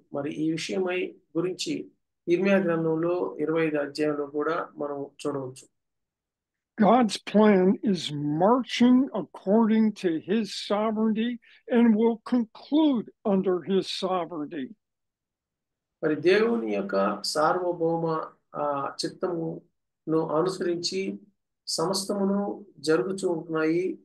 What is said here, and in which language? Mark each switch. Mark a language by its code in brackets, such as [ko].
[te] మరి ఈ విషయమై గురించి ఇర్మియా గ్రంథంలో 25వ అధ్యాయంలో కూడా మనం చూడవచ్చు. [en] God's plan is marching according to his sovereignty and will conclude under his sovereignty. [te] మరి దేవుని యొక్క సార్వభౌమ చిత్తమును అనుసరించి సమస్తమును జరుగుతూ ఉంటున్నాయి.